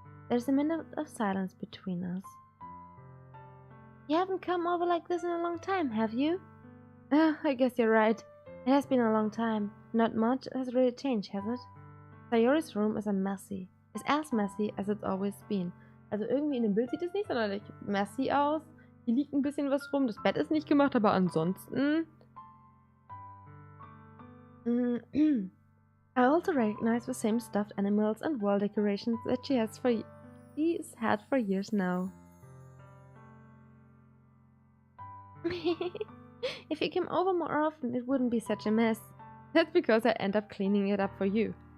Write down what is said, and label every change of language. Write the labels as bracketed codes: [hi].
[en] There's a minute of silence between us. You haven't come over like this in a long time, have you? I guess you're right. It has been a long time. Not much has really changed, has it? Sayori's room is as messy as it's always been. [de] Also irgendwie in dem Bild sieht es nicht sonderlich messy aus. Hier liegt ein bisschen was rum. Das Bett ist nicht gemacht, aber ansonsten... [en] I also recognize the same stuffed animals and wall decorations that she's had for years now. If you came over more often, it wouldn't be such a mess. That's because I end up cleaning it up for you.